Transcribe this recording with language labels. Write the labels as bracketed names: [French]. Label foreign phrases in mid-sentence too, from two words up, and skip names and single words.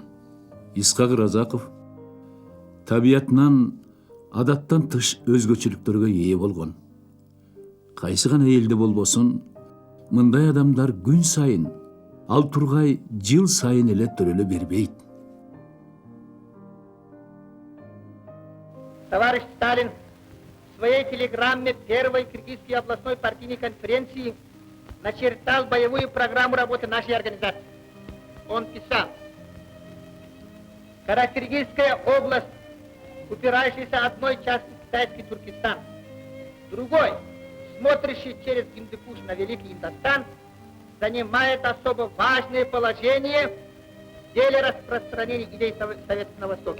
[Kyrgyz] Исхак Разаков табиятынан адаттан тыш өзгөчөлүктөргө ээ болгон. Кайсы гана элде болбосун, мындай адамдар күн сайын, ал тургай жыл сайын эле төрөлө бербейт. [Russian] Товарищ Сталин в своей телеграмме первой Кыргызской областной партийной конференции начертал боевую программу работы нашей организации. Он писал: Каракыргызская область, упирающаяся одной частью в китайский Туркестан, другой, смотрящий через Гиндукуш на Великий Индостан, занимает особо важное положение в деле распространения идей Совета на Востоке.